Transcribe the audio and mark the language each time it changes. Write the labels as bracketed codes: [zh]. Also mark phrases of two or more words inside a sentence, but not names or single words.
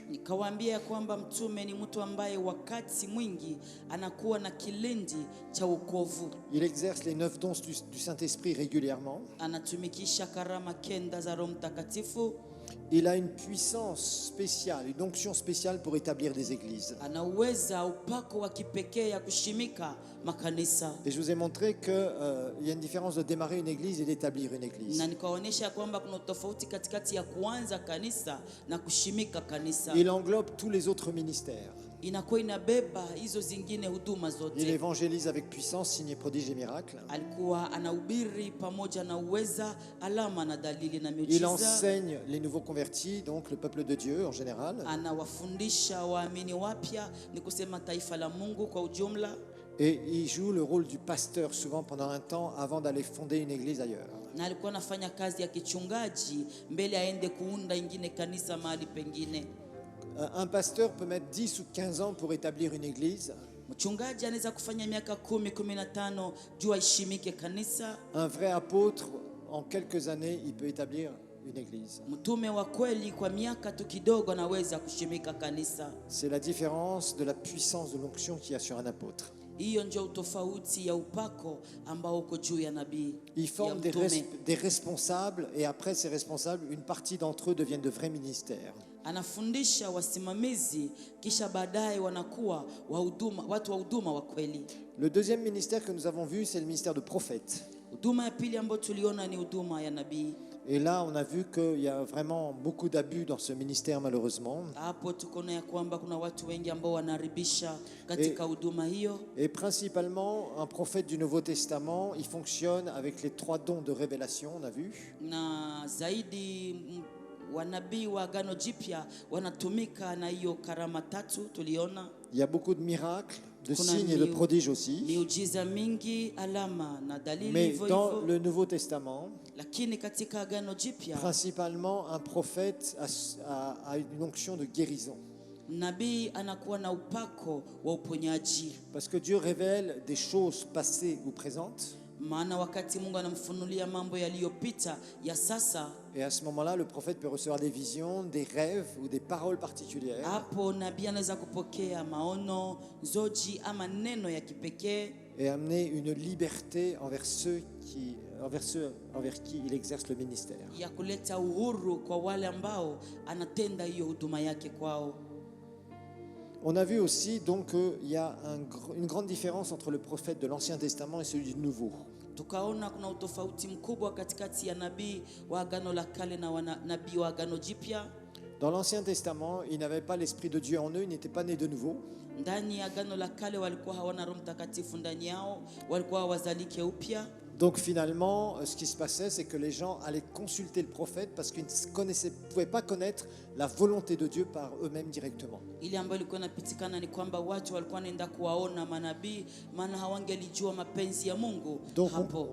[sw] Nikawaambia kwamba mtume ni mtu ambaye wakati mwingi anakuwa na kilindi cha wokovu. [fr] Il exerce les 9 dons du Saint-Esprit régulièrement. [sw] Anatumikisha karama 9 za Roho Mtakatifu. [fr] Il a une puissance spéciale, une onction spéciale pour établir des églises. [sw] Anaweza upako wa kipekee ya kushimika makanisa. [fr] Et je vous ai montré qu'il y a une différence de démarrer une église et d'établir une église. [sw] Na nikaonyesha kwamba kuna tofauti katikati ya kuanza kanisa na kushimika kanisa. [fr] Il englobe tous les autres ministères. [sw] Inakuwa inabeba hizo zingine huduma zote. [fr] Il évangélise avec puissance, signes, prodiges et miracles. [sw] Alikuwa anahubiri pamoja na uweza, alama na dalili na miujiza. [fr] Il enseigne les nouveaux convertis, donc le peuple de Dieu en général. [sw] Anawafundisha waamini wapya, ni kusema taifa la Mungu kwa ujumla. [fr] Et il joue le rôle du pasteur souvent pendant un temps avant d'aller fonder une église ailleurs. [sw] Na alikuwa anafanya kazi ya kichungaji mbele aende kuunda ingine kanisa mahali pengine. [fr] Un pasteur peut mettre 10 ou 15 ans pour établir une église. [sw] Mchungaji anaweza kufanya miaka 10-15 juu aishimike kanisa. [fr] Un vrai apôtre, en quelques années, il peut établir une église. [sw] Mtume wa kweli kwa miaka tu kidogo anaweza kushimika kanisa. [fr] C'est la différence de la puissance de l'onction qu'il y a sur un apôtre. [sw] Hiyo ndio tofauti ya upako ambao uko juu ya nabii. [fr] Ils forment des responsables et après ces responsables, une partie d'entre eux deviennent de vrais ministères. [sw] Anafundisha wasimamizi kisha baadaye wanakuwa watu wa huduma wa kweli. [fr] Le deuxième ministère que nous avons vu, c'est le ministère de prophète. [sw] Huduma ya pili ambayo tuliona ni huduma ya nabii. [fr] Et là, on a vu qu'il y a vraiment beaucoup d'abus dans ce ministère, malheureusement. [sw] Hapo tukoona ya kwamba kuna watu wengi ambao wanaharibisha katika huduma hiyo. [fr] Et principalement, un prophète du Nouveau Testament, il fonctionne avec les 3 dons de révélation, on a vu. [sw] Na zaidi wanabii wa Agano Jipya wanatumika na hiyo karama 3 tuliona. [fr] Il y a beaucoup de miracles, de signes et de prodiges aussi. [sw] Miujiza mingi, alama na dalili. [fr] Mais dans le Nouveau Testament, [sw] lakini katika Agano Jipya, [fr] principalement un prophète a une onction de guérison. [sw] Nabii anakuwa na upako wa uponyaji. [fr] Parce que Dieu révèle des choses passées ou présentes. [sw] Maana wakati Mungu anamfunulia mambo yaliyopita ya sasa, [fr] Et à ce moment-là, le prophète peut recevoir des visions, des rêves ou des paroles particulières. [sw] hapo nabii anaweza kupokea maono, zoji ama neno ya kipekee [fr] Et amener une liberté envers qui il exerce le ministère. [sw] ya kuleta uhuru kwa wale ambao anatenda hiyo huduma yake kwao. [fr] On a vu aussi donc qu'il y a une grande différence entre le prophète de l'Ancien Testament et celui du Nouveau. [sw] Tukaona kuna utofauti mkubwa katikati ya nabii wa Agano la Kale na nabii wa Agano Jipya. [fr] Dans l'Ancien Testament, ils n'avaient pas l'Esprit de Dieu en eux, ils n'étaient pas nés de nouveau. [sw] Ndani ya Agano la Kale walikuwa hawana Roho Mtakatifu ndani yao, walikuwa wazalike upya. [fr] Donc finalement, ce qui se passait, c'est que les gens allaient consulter le prophète parce qu'ils ne pouvaient pas connaître la volonté de Dieu par eux-mêmes directement. [sw] Ile ambayo ilikuwa inapitikana ni kwamba watu walikuwa wanaenda kuwaona manabii, maana hawangelijua mapenzi ya Mungu. [fr] Donc [sw] Hapo